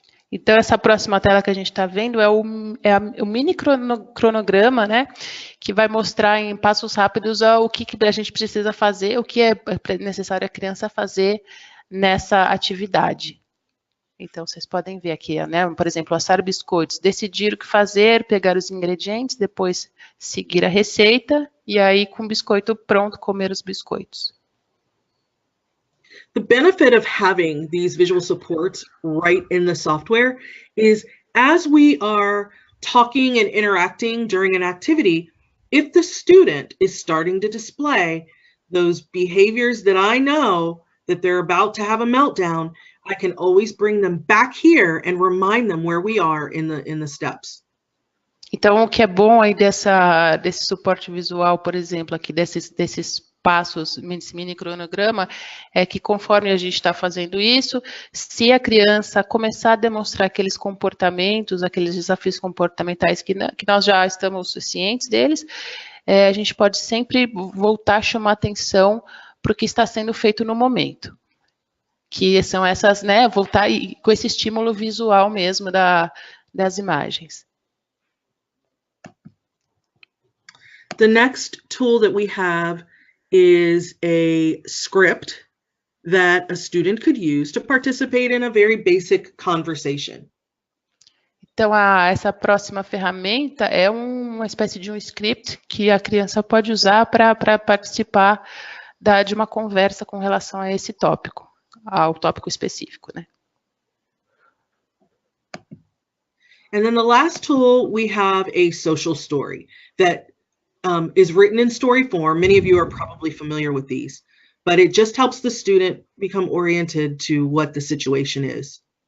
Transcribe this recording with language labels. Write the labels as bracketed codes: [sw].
[pt] Então, essa próxima tela que a gente está vendo é o mini cronograma, né, que vai mostrar em passos rápidos o que a gente precisa fazer, o que é necessário a criança fazer nessa atividade. Então, vocês podem ver aqui, né? Por exemplo, assar biscoitos, decidir o que fazer, pegar os ingredientes, depois seguir a receita, e aí, com o biscoito pronto, comer os biscoitos. [en] The benefit of having these visual supports right in the software is as we are talking and interacting during an activity, if the student is starting to display those behaviors that I know that they're about to have a meltdown, I can always bring them back here and remind them where we are in the steps. [pt] Então, o que é bom aí desse suporte visual, por exemplo, aqui desses passos, esse mini cronograma, é que conforme a gente está fazendo isso, se a criança começar a demonstrar aqueles comportamentos, aqueles desafios comportamentais que nós já estamos cientes deles, a gente pode sempre voltar a chamar atenção para o que está sendo feito no momento. Que são essas, né, voltar com esse estímulo visual mesmo das imagens. [en] The next tool that we have is a script that a student could use to participate in a very basic conversation. [pt] Então, essa próxima ferramenta é uma espécie de um script que a criança pode usar para participar de uma conversa com relação a esse tópico, ao tópico específico, né? [en] And then the last tool, we have a social story that is written in story form. Many of you are probably familiar with these, but it just helps the student become oriented to what the situation is.